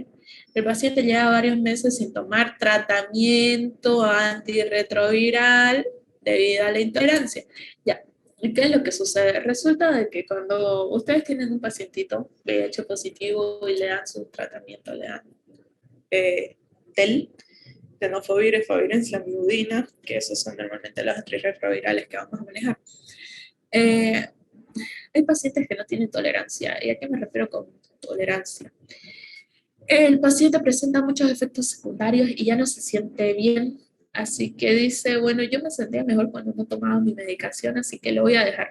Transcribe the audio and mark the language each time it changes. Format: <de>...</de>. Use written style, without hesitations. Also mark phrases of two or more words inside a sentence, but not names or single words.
<es>El paciente lleva varios meses sin tomar tratamiento antirretroviral debido a la intolerancia. Ya, ¿y qué es lo que sucede? Resulta de que cuando ustedes tienen un pacientito VIH positivo y le dan su tratamiento, le dan TEL, tenofovir, efavirenz, lamivudina, que esos son normalmente los antirretrovirales que vamos a manejar. Hay pacientes que no tienen tolerancia. ¿Y a qué me refiero con tolerancia? El paciente presenta muchos efectos secundarios y ya no se siente bien. Así que dice, bueno, yo me sentía mejor cuando no tomaba mi medicación, así que lo voy a dejar.</es>